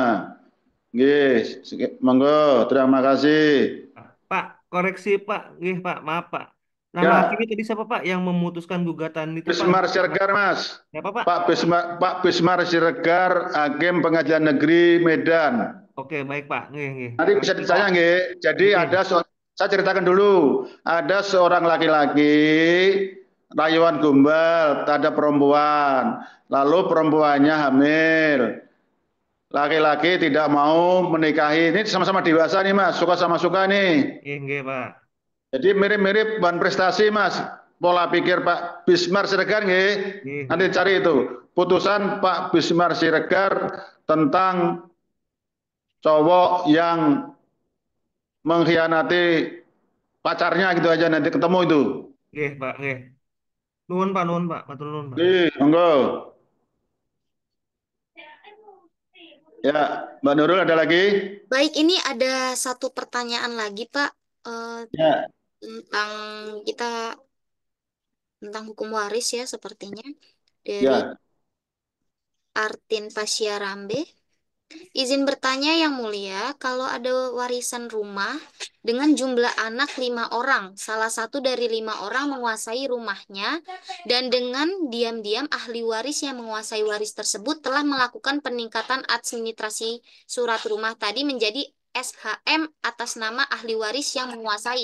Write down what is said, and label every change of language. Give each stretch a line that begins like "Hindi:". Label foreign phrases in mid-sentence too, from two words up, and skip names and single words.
Javanese: Nggih, monggo,
Indonesian: terima kasih. Pak, koreksi Pak. Nggih, Pak. Maaf Pak. Nama hakimnya Ya, tadi siapa Pak yang memutuskan gugatan itu Pak? Bismar Siregar, Mas. Siapa Pak? Pak Bismar Siregar, Hakim Pengadilan Negeri Medan. Oke, baik Pak.
Javanese: Nggih, nggih.
Indonesian: Nanti bisa Makasih Pak. ditanya, nggih. Jadi Nggih. saya ceritakan dulu. Ada seorang laki-laki rayuan gombal, ada perempuan. Lalu perempuannya hamil. Laki-laki tidak mau menikahi. Ini sama-sama dewasa nih, Mas. Suka sama suka nih.
Javanese: Nggih, nggih Pak.
Indonesian: Jadi mirip-mirip bahan prestasi, Mas. pola pikir Pak Bismar Siregar nggih. Nggih, Nanti nggih. cari itu putusan Pak Bismar Siregar tentang cowok yang mengkhianati pacarnya gitu aja nanti ketemu itu.
Javanese: Nggih, Pak, nggih. Nuwun Pak, nuwun Pak, matur nuwun Pak.
Indonesian: Monggo. Ya, Mbak Nurul ada lagi? Baik, ini ada satu pertanyaan lagi, Pak, eh, Ya, tentang kita tentang hukum waris ya sepertinya dari ya. Artin Pasyarambe. Izin bertanya Yang Mulia, kalau ada warisan rumah dengan jumlah anak 5 orang, salah satu dari 5 orang menguasai rumahnya, dan dengan diam-diam ahli waris yang menguasai waris tersebut telah melakukan peningkatan administrasi surat rumah tadi menjadi SHM atas nama ahli waris yang menguasai.